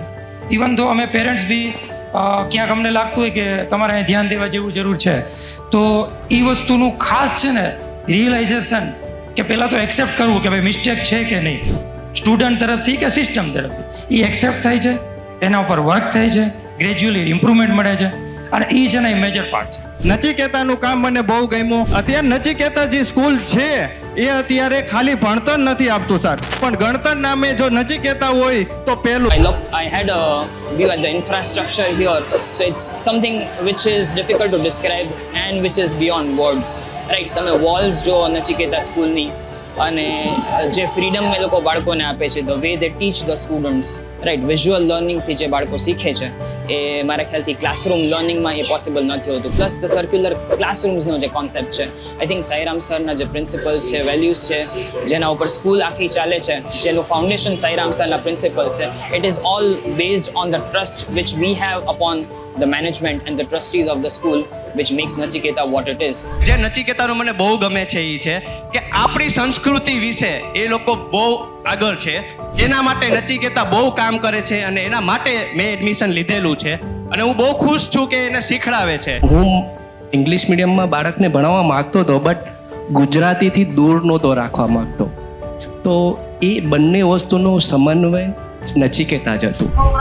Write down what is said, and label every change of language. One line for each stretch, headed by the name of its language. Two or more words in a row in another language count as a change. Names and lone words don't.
Gujarati: ઇવન તો અમે પેરેન્ટ્સ બી ક્યાંક અમને લાગતું હોય કે તમારે અહીં ધ્યાન દેવા જેવું જરૂર છે, તો એ વસ્તુનું ખાસ છે ને રિયલાઇઝેશન કે પહેલાં તો એક્સેપ્ટ કરવું કે ભાઈ મિસ્ટેક છે કે નહીં, સ્ટુડન્ટ તરફથી કે સિસ્ટમ તરફથી, એ એક્સેપ્ટ થાય છે, એના ઉપર વર્ક થાય છે,
English: gradually improvement
Gujarati: મળે છે, અને એ છે ને એ
English: major part
Gujarati: છે. નચિકેતાનું કામ મને બહુ ગમ્યું. અત્યારે નચિકેતા જે સ્કૂલ છે એ અત્યારે ખાલી ભણતર નથી આપતું સર, પણ ગણતર નામે જો નચિકેતા હોય તો પહેલું.
English: I had a view at the infrastructure here, so it's something which is difficult to describe and which is beyond words, right?
Gujarati: તમે walls જો નચિકેતા સ્કૂલની, અને જે ફ્રીડમ એ લોકો બાળકોને આપે છે,
English: the way they teach the students, right,
Gujarati: વિઝ્યુઅલ લર્નિંગથી જે બાળકો શીખે છે એ મારા ખ્યાલથી ક્લાસરૂમ લર્નિંગમાં એ પોસિબલ નથી હોતું.
English: plus the circular ક્લાસરૂમ્સનો
Gujarati: જે કોન્સેપ્ટ છે,
English: I think સાઈરામ
Gujarati: સરના જે પ્રિન્સિપલ્સ છે, વેલ્યુઝ છે, જેના ઉપર સ્કૂલ આખી ચાલે છે, જેનું ફાઉન્ડેશન સાઈરામ સરના પ્રિન્સિપલ્સ છે,
English: it is all based on the trust which we have upon the management and the trustees of the school, which makes Nachiketa what it is.
Gujarati: જે નચિકેતાનું મને બહુ ગમે છે એ છે કે આપણી સંસ્કૃતિ વિશે એ લોકો બહુ આગળ છે, એના માટે નચિકેતા બહુ કામ કરે છે, અને એના માટે મેં એડમિશન લીધેલું છે, અને હું બહુ ખુશ છું કે એને શીખડાવે છે. હું ઇંગ્લિશ મીડિયમમાં બાળકને ભણાવવા માગતો હતો, બટ ગુજરાતીથી દૂર નહોતો રાખવા માગતો, તો એ બંને વસ્તુનો સમન્વય નચિકેતા જ હતું.